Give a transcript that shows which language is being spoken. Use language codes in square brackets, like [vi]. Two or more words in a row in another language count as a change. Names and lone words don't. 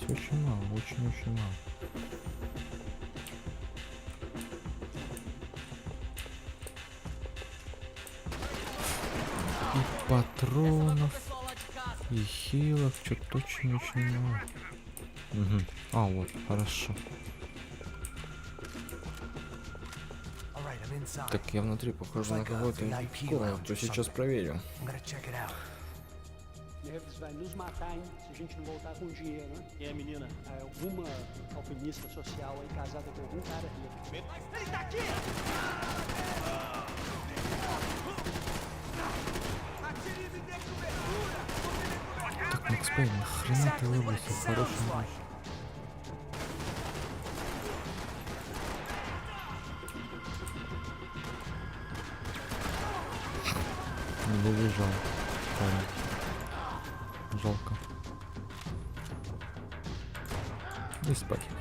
[ru] Очень мало, очень-очень мало. И патронов, и хилов, что-то очень-очень мало. Угу. А, вот, хорошо. Так, я внутри похоже на кого-то комнату, сейчас проверю. [pt] Neves vai nos matar, hein? Se a gente não voltar com dinheiro, né? E a menina? Alguma alpinista social aí casada com algum cara rico. Ele tá aqui! Atire e dê cobertura! [ru] Так, Макс Пейн, нахрена ты выбросил хороший нож? Не добежал. Жалко. И спать.